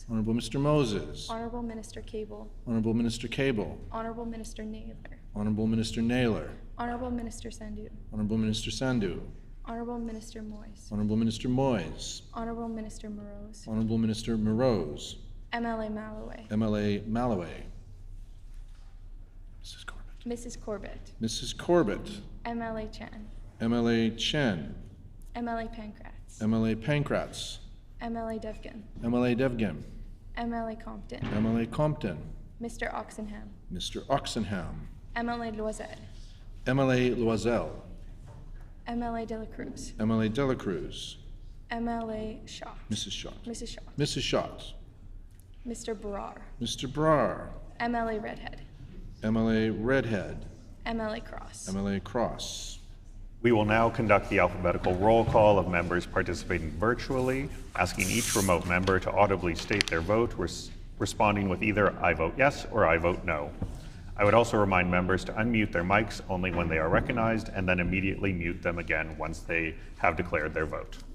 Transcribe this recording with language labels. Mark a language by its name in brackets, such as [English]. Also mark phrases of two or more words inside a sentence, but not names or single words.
[English] Honorable Mr. Moses. Honorable Minister Cable. Honorable Minister Cable. Honorable Minister Naylor. Honorable Minister Naylor. Honorable Minister Sandhu. Honorable Minister Sandhu. Honorable Minister Moyes. Honorable Minister Moyes. Honorable Minister Morose. Honorable Minister Morose. MLA Malloway. MLA Malloway. Mrs. Corbett. Mrs. Corbett. MLA Chan. MLA Chen. MLA Pankratz. MLA Pankratz. MLA Devgan. MLA Devgan. MLA Compton. MLA Compton. Mr. Oxenham. Mr. Oxenham. MLA Loisel. MLA Loisel. MLA De La Cruz. MLA De La Cruz. MLA Shaw. Mrs. Shaw. Mrs. Shaw. Mrs. Shott. Mr. Brar. Mr. Brar. MLA Redhead. MLA Redhead. MLA Cross. MLA Cross. We will now conduct the alphabetical roll call of members participating virtually, asking each remote member to audibly state their vote, responding with either "I vote yes" or "I vote no." I would also remind members to unmute their mics only when they are recognized and then immediately mute them again once they have declared their vote.